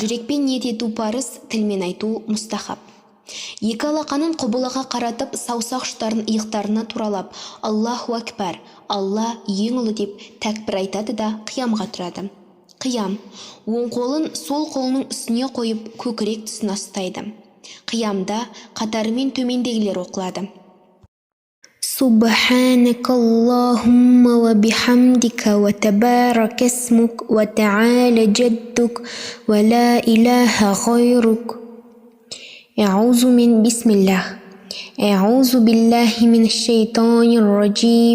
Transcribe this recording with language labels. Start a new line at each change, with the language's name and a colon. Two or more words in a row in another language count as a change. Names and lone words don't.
Kazakh: Жүрекпен ниет ету парыз, тілмен айту мұстахаб. Екі алақанын құбылаға қаратып, саусақ ұштарын иықтарына туралап,
Arabic: الله أكبر,
Kazakh: Алла ең ұлы деп тәкбір айтады да қиямға тұрады. Қиям. Оң қолын сол қолының үстіне қойып, көкірек тұсына ұстайды. Қиямда қатарымен төмендегілер оқылады.
Arabic: سبحانك اللهم وبحمدك وتبارك اسمك وتعالى جدك ولا إله غيرك. بسم الله. أعوذ بالله من الشيطان الرجيم.